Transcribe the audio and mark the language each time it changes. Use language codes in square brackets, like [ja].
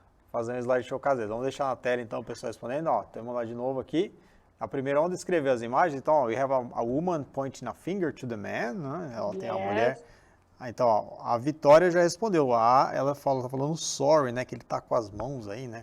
[pt] fazer um slideshow caseiro. Vamos deixar na tela, então, o pessoal respondendo. Ó, temos lá de novo aqui. A primeira, onde escrever as imagens. [en] Então, ó, we have a woman pointing a finger to the man. [pt] Né? Ela tem a mulher. Então, ó, a Vitória já respondeu. Ela tá falando sorry, né? Que ele tá com as mãos aí, né?